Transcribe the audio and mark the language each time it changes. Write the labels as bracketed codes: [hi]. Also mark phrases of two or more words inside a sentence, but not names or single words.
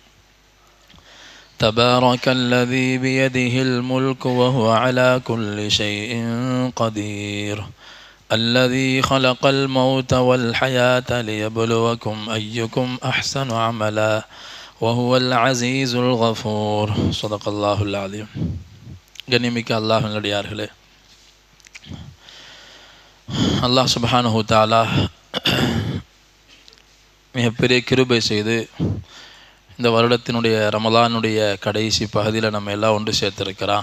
[ar] تبارك الذي بيده الملك وهو على كل شيء قدير، الذي خلق الموت والحياة ليبلوكم أيكم أحسن عملا وهو العزيز الغفور. صدق الله العظيم. [ta] கண்ணியமிக்க அல்லாஹ்வின் அடியார்களே, [ar] الله سبحانه تعالى [ta] மிகப்பெரிய கிருபை செய்து இந்த வருடத்தினுடைய ரமலானுடைய கடைசி பகுதியில் நம்ம எல்லாம் ஒன்று சேர்த்துருக்கிறான்.